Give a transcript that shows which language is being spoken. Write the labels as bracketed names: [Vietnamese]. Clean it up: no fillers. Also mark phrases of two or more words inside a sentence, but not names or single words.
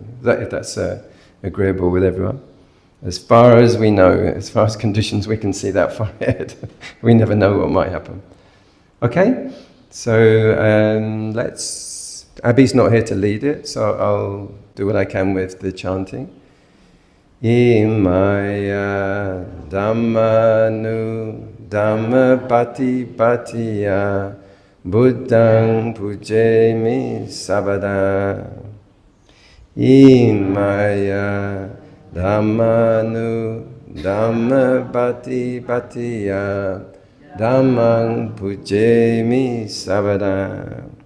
[English] If that's agreeable with everyone. As far as we know, as far as conditions we can see that far ahead, we never know what might happen. Okay, so Abby's not here to lead it, so I'll do what I can with the chanting. [Pali] Imaya Dhammanu Dhamma Pati Patiya Buddhang Pujemi Sabada. Imaya Dhammanu Dhamma Pati Patiya Dhammang Pujemi Sabada.